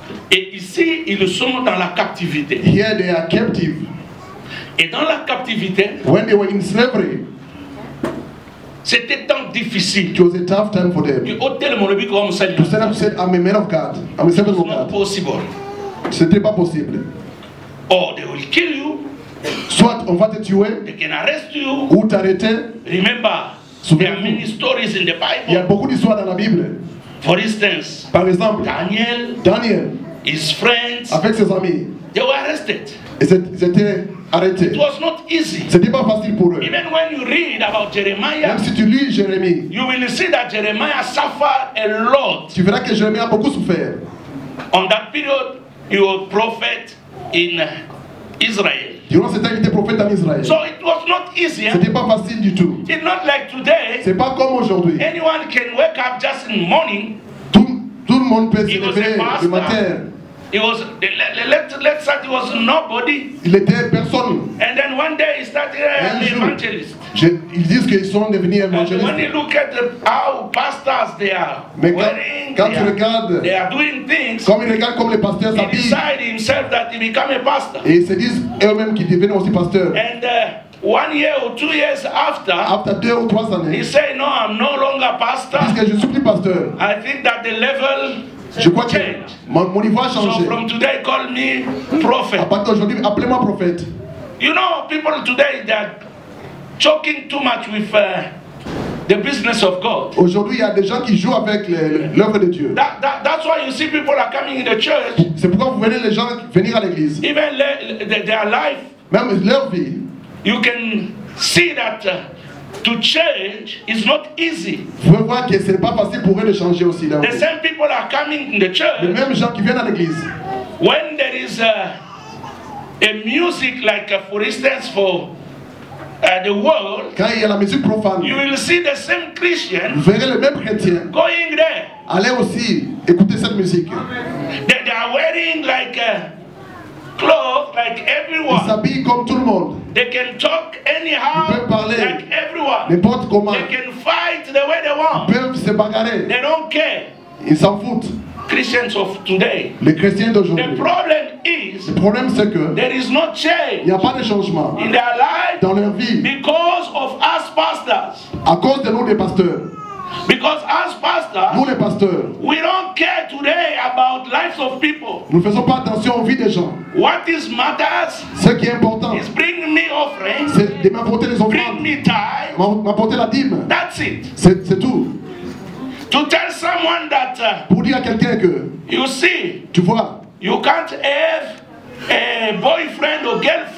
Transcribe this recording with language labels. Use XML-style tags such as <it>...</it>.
<fr>Et ici, ils sont dans la captivité.</fr> <en>Here they are captive.</en> <fr>Et dans la captivité,</fr> <en>when they were in slavery,</en> <fr>c'était tant difficile.</fr> <en>It was a tough time for them. To stand up and say, I'm a man of God. I'm a servant of God.</en> <fr>C'était pas possible.</fr> <en>Or they will kill you.</en> <fr>Soit on va te tuer.</fr> <en>They can arrest you.</en> <fr>Ou t'arrêter.</fr> <en>Remember, there are many stories in the Bible.</en> <fr>Il y a beaucoup d'histoires dans la Bible.</fr> <en>For instance,</en> <fr>par exemple,</fr> <en>Daniel, his friends,</en> <fr>avec ses amis,</fr> <en>they were arrested.</en> <fr>Ils étaient arrêtés.</fr> <en>It was not easy.</en> <fr>C'était pas facile pour eux.</fr> <en>Even when you read about Jeremiah,</en> <fr>même si tu lis Jérémie,</fr> <en>you will see that Jeremiah suffered a lot.</en> <fr>Tu verras que Jérémie a beaucoup souffert.</fr> <en>On that period, he was prophet in Israel.</en> <fr>Durant ce temps, il était prophète en Israël.</fr> <en>So it was not easy.</en> <fr>C'était pas facile du tout.</fr> <en>It's not like today.</en> <fr>C'est pas comme aujourd'hui.</fr> <en>Anyone can wake up just in the morning.</en> <fr>Tout le monde peut se lever le matin.</fr> <en>He was, let's say he was nobody.</en> <fr>Il était personne.</fr> <en>And then one day he started an evangelist.</en> <fr>Ils disent qu'ils sont devenus évangélistes.</fr> <en>When you look at how pastors they are wearing,</en> <fr>quand tu regardes,</fr> <en>they are doing things.</en> <fr>Comme ils regardent comme les pasteurs s'habillent.</fr> <en>He decided himself that he become a pastor.</en> <fr>Et ils se disent eux-mêmes qu'ils deviennent aussi pasteurs.</fr> <en>And 1 year or 2 years after</en> <fr>2 ou 3 années,</fr> <en>he said, "No, I'm no longer pastor.</en> <fr>Parce que je suis plus pasteur.</fr> <en>I think that the level."</en> <fr>Je crois que mon niveau a changé.</fr> <en>So from today, call me prophet.</en> <fr>À partir d'aujourd'hui, appelez-moi prophète.</fr> <en>You know, people today they are choking too much with the business of God.</en> <fr>Aujourd'hui, il y a des gens qui jouent avec l'œuvre de Dieu.</fr> <en>That's why you see people are coming in the church.</en> <fr>C'est pourquoi vous voyez les gens venir à l'église.</fr> <en>Even their life.</en> <fr>Même leur vie.</fr> <en>You can see that. To change is not easy.</en> <fr>Vous pouvez voir que ce n'est pas facile pour eux de changer aussi.</fr> <en>The same people are coming in the church.</en> <fr>Les mêmes gens qui viennent à l'église.</fr> <en>When there is a music like for instance for the world,</en> <fr>quand il y a la musique profane,</fr> <en>you will see the same Christian.</en> <fr>Vous verrez les mêmes chrétiens.</fr> <en>Going there.</en> <fr>Allez aussi écouter cette musique.</fr> <en>They are wearing like clothes like everyone.</en> <fr>Ils s'habillent comme tout le monde.</fr> <en>They can talk anyhow.</en> <fr>Ils peuvent parler</fr> <en>like everyone.</en> <fr>N'importe comment.</fr> <en>They can fight the way they want.</en> <fr>Ils peuvent se bagarrer.</fr> <en>They don't care.</en> <fr>Ils s'en foutent.</fr> <en>Christians of today.</en> <fr>Les chrétiens d'aujourd'hui.</fr> <en>The problem is.</en> <fr>Le problème c'est que</fr> <en>there is no change.</en> <fr>Il n'y a pas de changement.</fr> <en>In their life.</en> <fr>Dans leur vie.</fr> <en>Because of us pastors.</en> <fr>À cause de nous les pasteurs.</fr> <en>Because as pastors,</en> <fr>nous les pasteurs,</fr> <en>we don't care today about lives of people.</en> <fr>Nous ne faisons pas attention aux vies des gens.</fr> <en>What is matters?</en> <fr>Ce qui est important,</fr> <en>is bring me offering.</en> <fr>C'est de m'apporter les offrandes.</fr> <en>Bring me tithe.</en> <fr>M'apporter la dîme.</fr> <en>That's it.</en> <fr>C'est tout.</fr> <en>To tell someone that.</en> <fr>Pour dire à quelqu'un que.</fr> <en>You see.</en> <fr>Tu vois.</fr> <en>You can't have a boyfriend or girlfriend.</en>